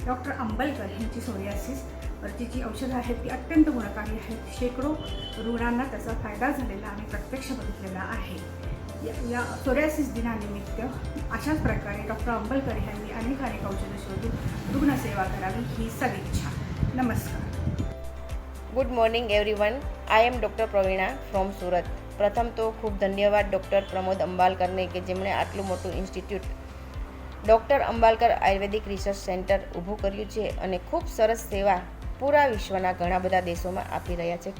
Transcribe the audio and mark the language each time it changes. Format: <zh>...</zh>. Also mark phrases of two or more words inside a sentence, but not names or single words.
<mr>डॉक्टर अंबलकर यांची सोरियासिसवरची जी औषधं आहेत ती अत्यंत गुणकारी आहेत. शेकडो रुग्णांना त्याचा फायदा झालेला आम्ही प्रत्यक्ष बघितलेला आहे. या सोरियासिस दिनानिमित्त अशाच प्रकारे डॉक्टर अंबलकर यांनी अनेक औषधं शोधून रुग्णसेवा करावी ही सदिच्छा. नमस्कार.</mr> <en>Good morning everyone. I am Doctor Pravina from Surat.</en> <gu>પ્રથમ તો ખૂબ ધન્યવાદ ડૉક્ટર પ્રમોદ અંબાલકરને કે જેમણે આટલું મોટું ઇન્સ્ટિટ્યૂટ ડૉક્ટર અંબાલકર આયુર્વેદિક રિસર્ચ સેન્ટર ઊભું કર્યું છે અને ખૂબ સરસ સેવા પૂરા વિશ્વના ઘણા બધા દેશોમાં આપી રહ્યા છે.</gu>